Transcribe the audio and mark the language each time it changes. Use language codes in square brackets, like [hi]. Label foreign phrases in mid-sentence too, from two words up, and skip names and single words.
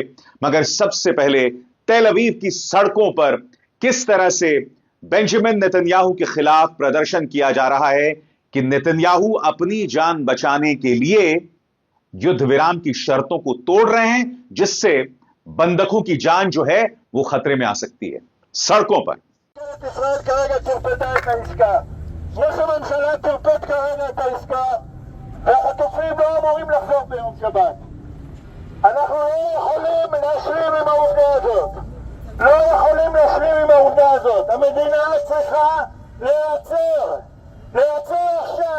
[hi] मगर सबसे पहले तेल अवीव की सड़कों पर किस तरह से बेंजामिन नेतन्याहू के खिलाफ प्रदर्शन किया जा रहा है कि नेतन्याहू अपनी जान बचाने के लिए युद्ध विराम की शर्तों को तोड़ रहे हैं, जिससे बंधकों की जान जो है वो खतरे में आ सकती है। सड़कों पर [he] ישראל כרגע טרפדה את העסקה. ראש הממשלה טרפד כרגע את העסקה והחטופים לא אמורים לחזור ביום שבת. אנחנו לא יכולים להשלים עם העובדה הזאת. לא יכולים להשלים עם העובדה הזאת. המדינה צריכה להיעצר עכשיו.